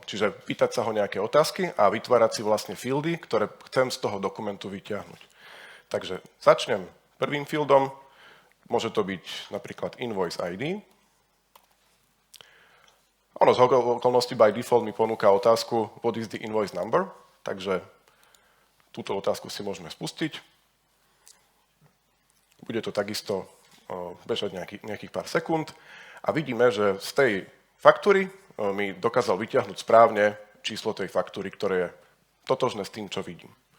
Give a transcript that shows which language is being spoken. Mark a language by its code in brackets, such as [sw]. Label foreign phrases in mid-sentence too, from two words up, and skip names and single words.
[sk] Čiže pýtať sa ho nejaké otázky a vytvárať si vlastne fieldy, ktoré chcem z toho dokumentu vyťahnuť. Takže začnem prvým fieldom. Môže to byť napríklad [en] Invoice ID. [sk] Ono z okolností [en] by default [sk] mi ponúka otázku [en] What is the invoice number? [sk] Takže túto otázku si môžeme spustiť. Bude to takisto bežať nejakých pár sekúnd a vidíme, že z tej faktúry mi dokázal vyťahnuť správne číslo tej faktúry, ktoré je totožné s tým, čo vidím.